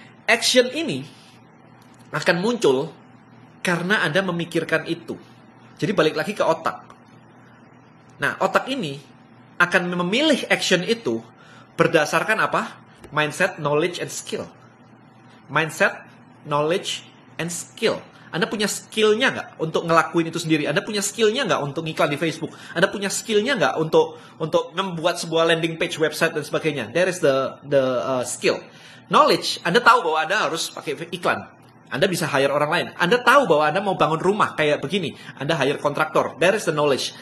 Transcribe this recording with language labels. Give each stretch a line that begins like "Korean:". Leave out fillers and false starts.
Indonesian: Action ini akan muncul karena Anda memikirkan itu. Jadi balik lagi ke otak. Nah, otak ini akan memilih action itu berdasarkan apa?
English: Mindset, knowledge, and skill. Mindset, knowledge, and skill.
Indonesian: Anda punya skillnya nggak untuk ngelakuin itu sendiri? Anda punya skillnya nggak untuk ngiklan di Facebook? Anda punya skillnya nggak untuk membuat sebuah landing page, website, dan sebagainya?
English: There is the skill.
Indonesian: Knowledge, Anda tahu bahwa Anda harus pakai iklan. Anda bisa hire orang lain. Anda tahu bahwa Anda mau bangun rumah kayak begini. Anda hire kontraktor.
English: There is the knowledge.